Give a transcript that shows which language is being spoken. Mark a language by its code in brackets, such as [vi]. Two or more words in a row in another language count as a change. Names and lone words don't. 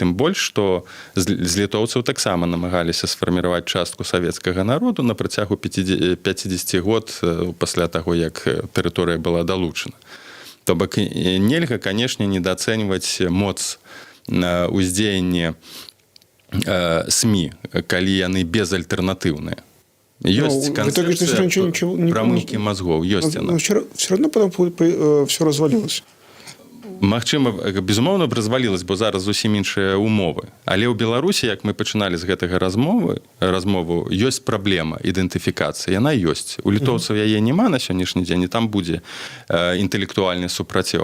[be] Тым больш, што з літоўцаў таксама намагаліся сфарміраваць частку савецкага народу на працягу 50 год пасля таго, як тэрыторыя была далучана. То бок нельга, канешне, недаацэньваць моц ўздзеяння СМІ, калі яны безальтэрнатыўныя. Ёсць [ru] в итоге, что всё равно ничего не [be] прамыўкі мазгоў, ёсць яна. [ru] Но все равно потом все развалилось. [be] Магчыма, безумоўна б развалілась, бо зараз зусім іншыя умовы. Але ў Беларусі, як мы пачыналі з гэтага размову, ёсць праблема ідэнтыфікацыі. Яна ёсць. У літоўцаў яе няма на сённяшні дзень, і там будзе інтэлектуальны супраціў.